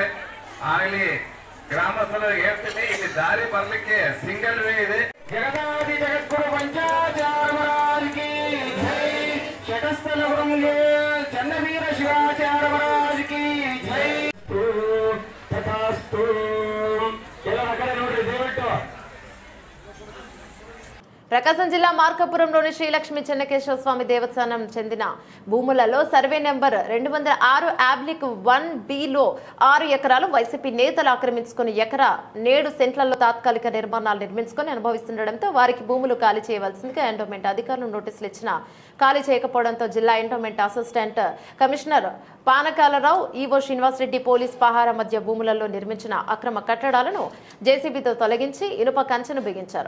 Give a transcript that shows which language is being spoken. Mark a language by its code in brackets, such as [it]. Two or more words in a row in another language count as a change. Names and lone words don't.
[kn] ಆಗಲಿ ಗ್ರಾಮಸ್ಥರು ಹೇಳ್ತೀನಿ, ಇಲ್ಲಿ ದಾರಿ ಬರ್ಲಿಕ್ಕೆ [en] single way [kn] ಇದೆ. ಜಗದಾದಿ ಜಗದ್ಗುರು ಪಂಚಾಚಾರ್ಯರಾಜಕಿ ಜೈ, ಶಟಸ್ಥಲ ಗುರುಂಗೆ ಚನ್ನವೀರ ಶಿವಾಚಾರ್ಯ ಮಹಾರಾಜಕಿ ಜೈ. ತಥಾಸ್ತು. ಕೆಲವು ಕಡೆ ನೋಡ್ರಿ ದಯವಿಟ್ಟು. [te] ప్రకాశం జిల్లా మార్కాపురంలోని శ్రీలక్ష్మి చెన్నకేశ్వర స్వామి దేవస్థానం చెందిన భూములలో సర్వే నెంబర్ 206 ఆబ్లిక్ 1B లో 6 ఎకరాలు వైసీపీ నేతలు ఆక్రమించుకుని ఎకరా 7 సెంట్లలో తాత్కాలిక నిర్మాణాలు నిర్మించుకుని అనుభవిస్తుండటంతో వారికి భూములు ఖాళీ చేయవలసిందిగా ఎండోమెంట్ అధికారులు నోటీసులు ఇచ్చినా ఖాళీ చేయకపోవడంతో జిల్లా ఎండోమెంట్ అసిస్టెంట్ కమిషనర్ పానకాలరావు, ఈవో శ్రీనివాసరెడ్డి పోలీస్ పహారా మధ్య భూములలో నిర్మించిన అక్రమ కట్టడాలను జేసీబీతో తొలగించి ఇనుప కంచెను బిగించారు.